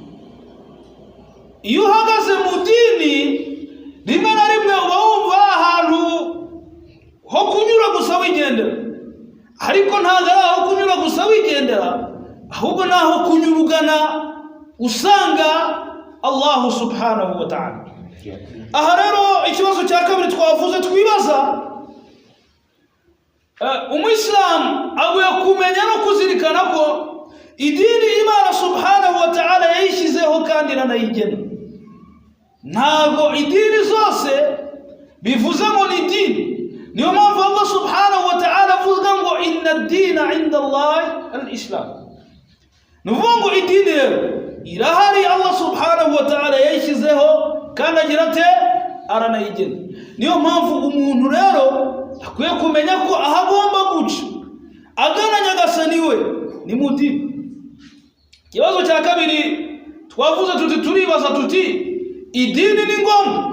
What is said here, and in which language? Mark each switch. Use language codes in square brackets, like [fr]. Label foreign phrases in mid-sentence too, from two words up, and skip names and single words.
[rw] Iyo uhagaze mu dini rimwe na rimwe uba wumva ahantu ho kunyura gusa wigendera, ariko ntabwo ari aho kunyura gusa wigendera, ahubwo ni aho kunyura ugana usanga Allah [ar] سبحانه وتعالى. [rw] Aha rero ikibazo cya kabiri twavuze twibaza, umuyisilamu aguye kumenya no kuzirikana ko idini Imana [ar] سبحانه وتعالى [rw] yayishyizeho kandi iranayigena. Ntabwo idini zose bivuze ngo ni idini. Niyo mpamvu Allah [ar] سبحانه وتعالى [rw] avuga ngo [ar] إن الدين عند الله الإسلام. [rw] Nuvuga ngo idini rero irahari, Allah [ar] سبحانه وتعالى [rw] yayishyizeho kandi agira ate aranayigena. Niyo mpamvu umuntu rero akwiye kumenya ko ahagomba guca agana nyagasani we ni mu dini. Ikibazo cya kabiri twavuze turibaza tuti idini ni ngombwa.